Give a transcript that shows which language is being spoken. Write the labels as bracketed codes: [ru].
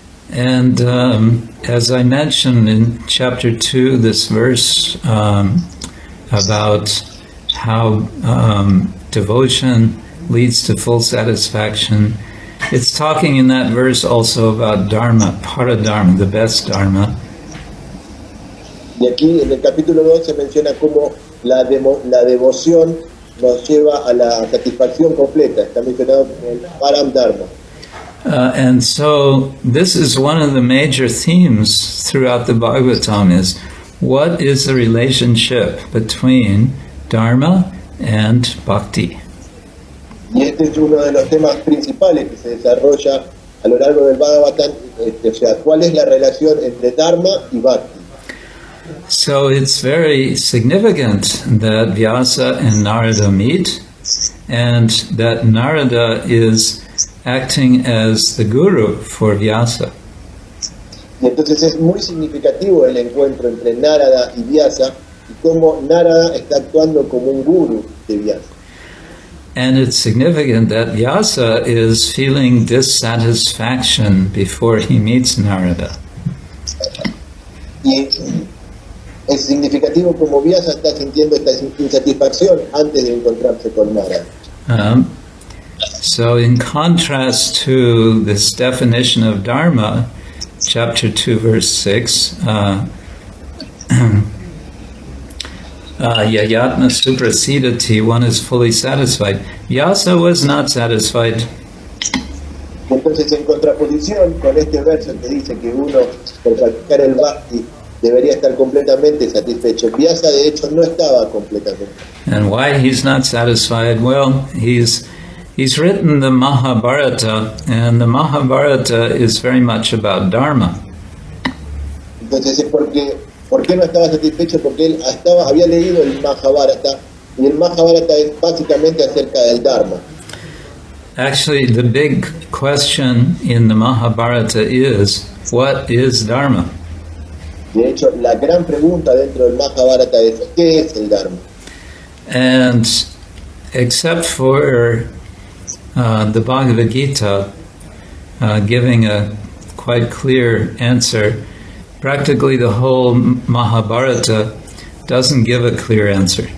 [en] And as I mentioned in chapter 2, this verse about how devotion leads to full satisfaction, it's talking in that verse also about Dharma, Paradharma, the best Dharma. [es] Y aquí en el capítulo 2 se menciona cómo la devoción nos lleva a la satisfacción completa. Está mencionado como el Param Dharma. [en] And so this is one of the major themes throughout the Bhagavatam is what is the relationship between Dharma and Bhakti? [es] Y este es uno de los temas principales que se desarrolla a lo largo del Bhagavatam, o sea, cuál es la relación entre Dharma y Bhakti. [en] So it's very significant that Vyasa and Narada meet, and that Narada is acting as the guru for Vyasa. [es] Y entonces es muy significativo el encuentro entre Narada y Vyasa y cómo Narada está actuando como un guru de Vyasa. [en] And it's significant that Vyasa is feeling dissatisfaction before he meets Narada. [es] Y es significativo como Vyasa está sintiendo esta insatisfacción antes de encontrarse con Narada. [en] So in contrast to this definition of Dharma, chapter 2, verse 6, [sa] Yayatma suprasidati, [en] one is fully satisfied. Vyasa was not satisfied. [es] Entonces, en contraposición con este verso que dice que uno, por practicar el bhakti, debería estar completamente satisfecho, Vyasa de hecho no estaba completamente. [en] And why he's not satisfied? Well, he's written the Mahabharata, and the Mahabharata is very much about Dharma. [es] Entonces, ¿por qué no estaba satisfecho? Porque él había leído el Mahabharata, y el Mahabharata es básicamente acerca del Dharma. [en] Actually, the big question in the Mahabharata is, what is Dharma? [es] De hecho, la gran pregunta dentro del Mahabharata es, ¿qué es el Dharma? [en] And except for the Bhagavad Gita giving a quite clear answer, practically the whole Mahabharata doesn't give a clear answer.